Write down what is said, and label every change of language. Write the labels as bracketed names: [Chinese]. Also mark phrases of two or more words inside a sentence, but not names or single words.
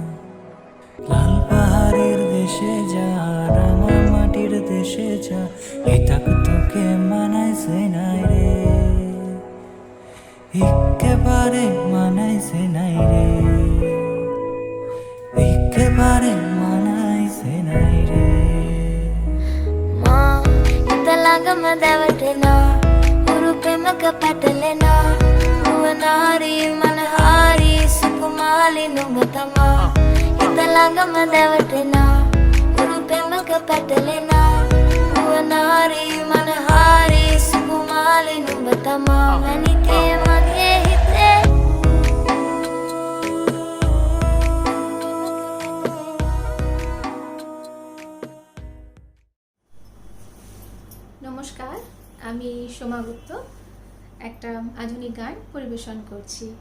[Bangla] লাল পাহাড়ের দেশে যা রাঙা মাটির দেশে যা, এটাক তোকে মানাইছে নাই রে, একেবারে মানাইছে নাই রে, একেবারে মানাইছে নাই রে। [Sinhala] මා ඉතළඟම දැවටෙනා උරු පෙමක පැටලෙනා නුවනාරී මනහාරී සුකුමාලි නුඹ තමා. ඉතළඟම දැවටෙනා උරු පෙමක පැටලෙනා නුවනාරී මනහාරී සුකුමාලි නුඹ තමා. මැණිකේ මගේ හිතේ [Bangla] নমস্কার, আমি সোমা গুপ্ত একটা আধুনিক গান পরিবেশন করছি।